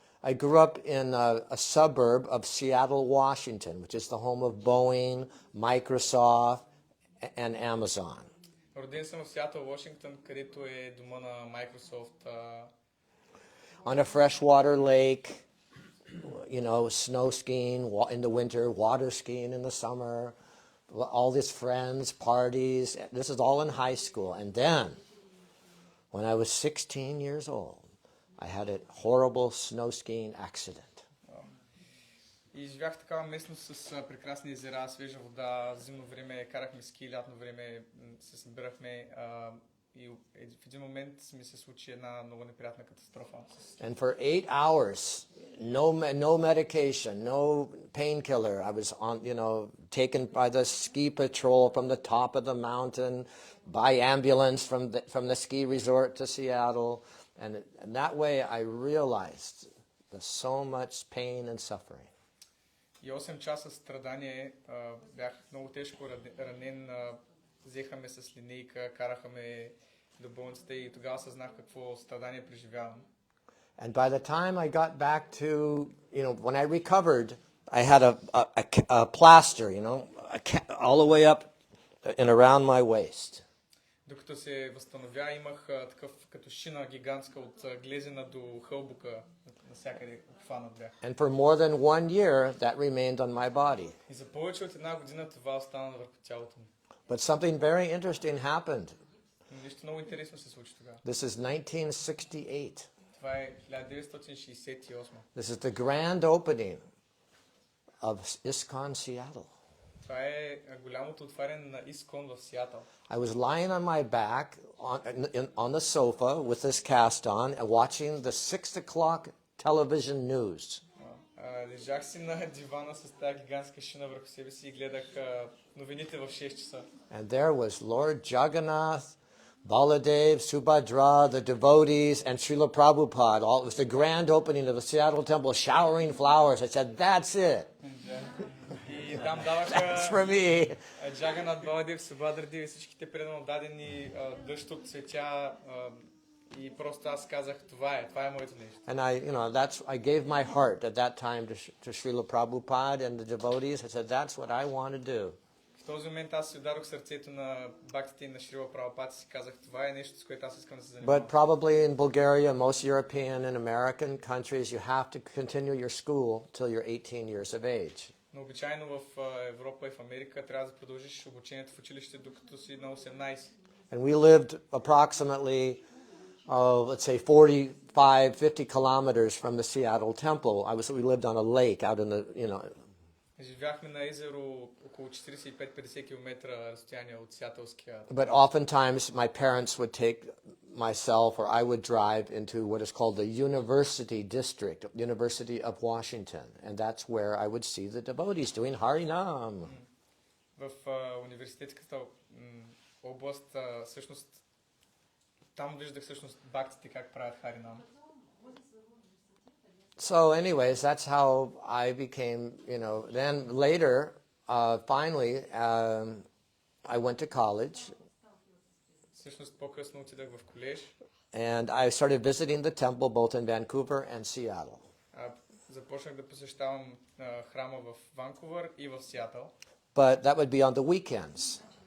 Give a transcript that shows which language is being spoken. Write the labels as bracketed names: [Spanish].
[English] I grew up in a suburb of Seattle, Washington, which is the home of Boeing, Microsoft, and Amazon. [Bulgarian] Роден съм в Сиатъл, Вашингтон, където е дома на Microsoft. [English] On a freshwater lake, you know, snow skiing in the winter, water skiing in the summer, all these friends, parties. This is all in high school. And then, when I was 16 years old, I had a horrible snow skiing accident. [Bulgarian] И живях в такава местност с прекрасни езера, свежа вода, зимно време карахме ски, лятно време се събирахме и в един момент ми се случи една много неприятна катастрофа. [English] And for 8 hours, no medication, no painkiller. I was taken by the ski patrol from the top of the mountain, by ambulance from the ski resort to Seattle. And that way I realized there's so much pain and suffering. [Bulgarian] И 8 часа страдание, бях много тежко ранен, взеха ме с линейка, караха ме до болницата и тогава съзнах какво страдание преживявам. [English] And by the time I got back to, when I recovered, I had a plaster, all the way up and around my waist. [Bulgarian] Докато се възстановя, имах такъв като шина гигантска от глезена до хълбука, насякъде обхванат бях. [English] And for more than 1 year, that remained on my body. [Bulgarian] И за повече от една година това остана върху тялото ми. [English] But something very interesting happened. [Bulgarian] Нещо много интересно се случи тогава. [English] This is 1968. [Bulgarian] Това е 1968. [English] This is the grand opening of ISKCON Seattle. [Bulgarian] Това е голямото отваряне на Искон в Сиатъл. [English] I was lying on my back on the sofa with this cast on and watching the 6 o'clock television news. [Bulgarian] Лежах си на дивана с тази гигантска шина върху себе си и гледах новините в 6 часа. [English] And there was Lord Jagannath, Baladev, Subhadra, the devotees, and Srila Prabhupad. It was the grand opening of the Seattle temple, showering flowers. I said, that's it. [Bulgarian] И там даваха [English] That's for me. [Bulgarian] Джаганат, Баладев, Субхадрадев и всичките предано дадени дъжд от цветя и просто аз казах, това е моето нещо. [English] And I gave my heart at that time to Srila Prabhupada and the devotees. I said, that's what I want to do. [Bulgarian] В този момент аз си ударох сърцето на бхактите и на Шрила Прабхупад и си казах, това е нещо, с което аз искам да се занимавам. [English] But probably in Bulgaria, most European and American countries, you have to continue your school till you're 18 years of age. [Bulgarian] Но обичайно в Европа и в Америка трябва да продължиш обучението в училище докато си на 18. [English] And we lived approximately, let's say 45-50 kilometers from the Seattle temple. We lived on a lake out in the, [Bulgarian] Живяхме на езеро около 45-50 км разстояние от Сиатълския. [English] But oftentimes my parents would take myself or I would drive into what is called the University District, University of Washington. And that's where I would see the devotees doing Harinam. [Bulgarian] В университетската област, всъщност, там виждах всъщност бхактите как правят Харинам. [English] So anyways, that's how I became, then later, finally, I went to college. [Bulgarian] Всъщност по-късно отидах в колеж. [English] And I started visiting the temple both in Vancouver and Seattle. [Bulgarian] Започнах да посещавам храма в Ванкувър и в Сиатъл. [English] But that would be on the weekends.